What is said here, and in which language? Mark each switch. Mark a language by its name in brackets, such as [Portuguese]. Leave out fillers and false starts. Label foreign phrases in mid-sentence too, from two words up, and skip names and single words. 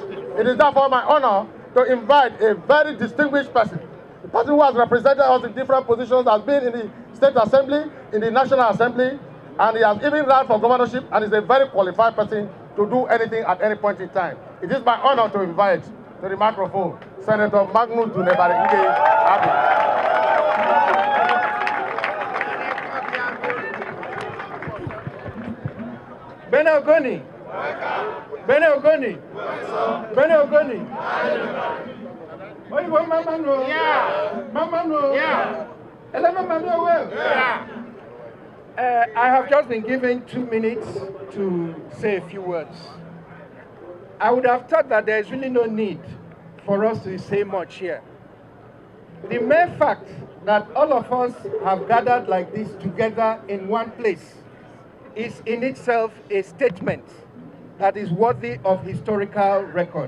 [English] It is therefore my honor to invite a very distinguished person, the person who has represented us in different positions, has been in the State Assembly, in the National Assembly, and he has even run for governorship, and is a very qualified person to do anything at any point in time. It is my honor to invite to the microphone Senator Magnus Abe. Bene Ogoni. Bene Ogoni. Bene Ogoni. Oyigbo mama no. Yeah. Mama no. Yeah. Ele mama no well. Yeah. I have just been given 2 minutes to say a few words. I would have thought that there is really no need for us to say much here. The mere fact that all of us have gathered like this together in one place is in itself a statement that is worthy of historical record.